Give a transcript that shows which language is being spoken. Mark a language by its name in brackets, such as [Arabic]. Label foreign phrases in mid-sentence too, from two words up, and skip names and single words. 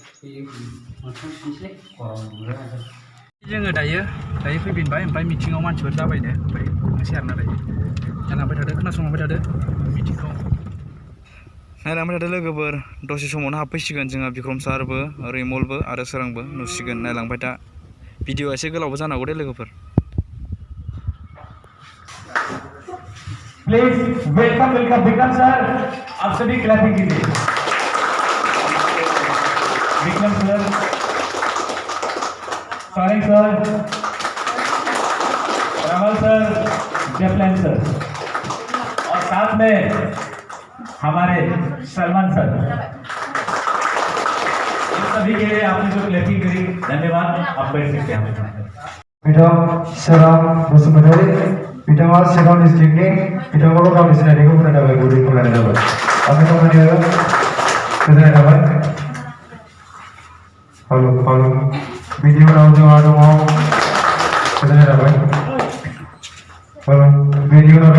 [Bodo] जोङो दायो फैफिनबाय ओमफ्राय मिटिङाव मानसिफोर जाबायनो ओमफ्राय थांसै आरोना दायो नायलांबाय थादो खोनासंलांबाय थादो मिटिंखौ नायलांबाय थादो लोगोफोर दसे समावनो हाबफैसिगोन जोंहा बिक्रम सारबो रैमलबो आरो सोरांबो नुसिगोन नायलांबाय था भिडिअआ एसे गोलावबो जानांगौ दे लोगोफोर [English] please welcome [Hindi] विक्रम सर आप सभी क्लैपिंग कीजिए विक्रम सर सारिंग सर रामल सर जपलैन सर और साथ में हमारे सलमान सर इन सभी के लिए आपने जो क्लैपिंग करी धन्यवाद आप बैठ सकते हैं [Bodo] बिथां सोरां बसुमतारी बिथाङा चिरां डिस्ट्रिक्टनि बिथांखौबो गावनि सिनायथिखौ होनो थाखाय गुरै खावलायनाय जाबाय आंनि खामानिया गोजोननाय थाबाय हेल' बिनि उनाव जोंहा दङ गोजोननाय थाबाय बिनि उनाव